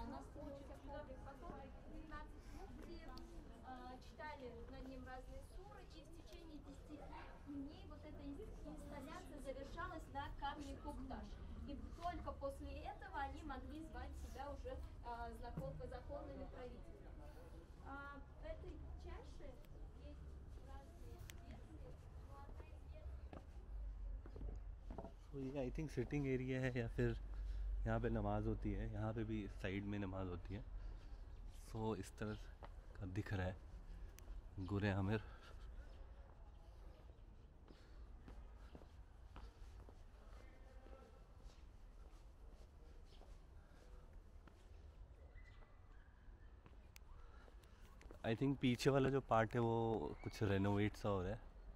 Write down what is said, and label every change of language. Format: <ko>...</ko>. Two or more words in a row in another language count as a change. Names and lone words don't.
<ru>котором получится коврик. Потом 12 муфтиев читали над ним разные суры, и в течение 10 дней вот эта инсталляция завершалась на камне Кукташ. И только после этого они могли звать себя уже законными правителями. В этой чаше есть разные версии, но одна из версий...</ru> <hi>तो ये</hi> <en>I think sitting area</en> <hi>है, या फिर यहाँ पे नमाज़ होती है। यहाँ पे भी साइड में नमाज़ होती है। सो इस तरह का दिख रहा है गुरे आमिर।</hi> <en>I think</en> <hi>पीछे वाला जो पार्ट है वो कुछ रेनोवेट सा हो रहा है।</hi>